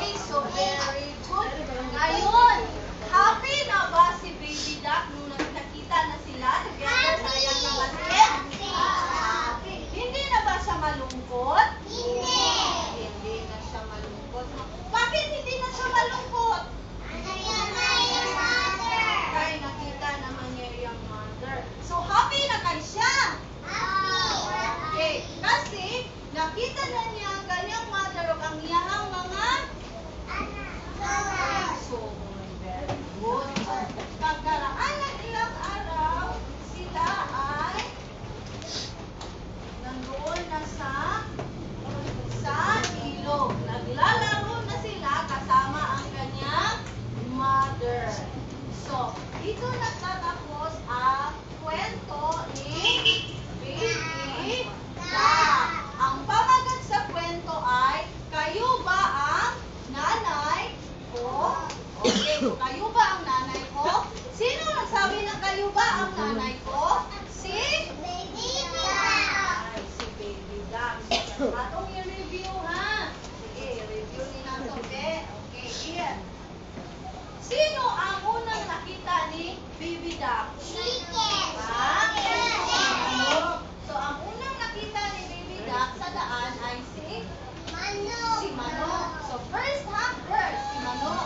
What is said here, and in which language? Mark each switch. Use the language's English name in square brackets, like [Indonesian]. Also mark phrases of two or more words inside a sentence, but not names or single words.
[English] So, very good. [Filipino] Ngayon, happy na ba si Baby Duck nung nakita na sila together [Cebuano] sa iyang [Filipino] kapatid? Happy. Hindi na ba siya malungkot? Hindi. Hindi na siya malungkot. Bakit hindi na siya malungkot? Kaya nakita naman niya yung mother. So, happy na kayo siya? Okay. Kasi, nakita na niya ang kanyang mother o [Cebuano] ang iyang mga [English] so, very good. [Filipino] Pagkaraan ng ilang araw, sila ay nandoon na sa ilog. Naglalaro na sila kasama ang kanyang mother. So, dito nagtatapos ang kwento ni Baby Duck. Ang pamagat sa kwento ay, kayo ba ang nanay ko? Okay, so kayo ba ang nanay ko? Sino nagsabi ng kayo ba ang nanay ko? Si Baby Duck. Ay, si Baby Duck. [Cebuano] Atong i-review ha. Sige, i-review ni nato. [English] Okay, here. [Filipino] Sino ang unang nakita ni Baby Duck? Chicken. So, ang unang nakita ni Baby Duck sa daan ay si Manok. So, first si Manok.